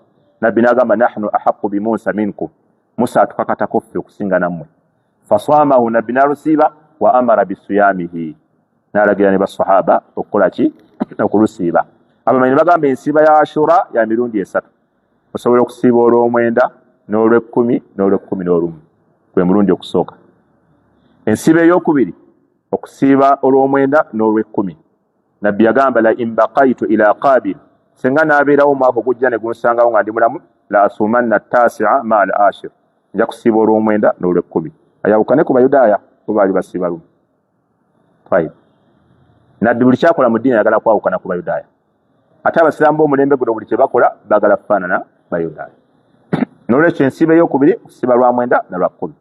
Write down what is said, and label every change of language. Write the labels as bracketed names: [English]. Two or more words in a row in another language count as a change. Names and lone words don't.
[Ganda] Nabbi n'agamba [Arabic] نحن أحق بموسى منكم [Ganda] Musa atukakatako ffe okusinga nammwe. Faswamahu nabbi n'alusiiba [Arabic] وأمر بصيامه [Ganda] n'alagira ne basahaba okukola ki okulusiiba. Abamanyi bagamba ensiiba ya Ashura ya mirundi esatu. Osobola okusiiba olw'omwenda n'olw'ekkumi n'olw'ekkumi n'olumu gwe mulundi okusooka. Ensiiba ey'okubiri okusiiba olw'omwenda n'olw'ekkumi. Nabbi yagamba [Arabic] لئن بقيت إلى قابل [Ganda] senga n'abeerawo omwaka ogujja ne gunsangawo nga ndi mulamu [Arabic] لأصومن التاسع مع العاشر [Ganda] nja kusiiba olw'omwenda n'olw'ekkumi. Ayawukane ku Bayudaaya bo baali basiiba lumu. Nabbi buli kyakola mu ddiini ayagala kwawukana ku Bayudaaya. Ate Abasiraamu b'omulembe guno buli kye bakola baagala kufaanana Bayudaaya. N'olwekyo ensiiba ey'okubiri kusiiba lwa mwenda na lwa kkumi.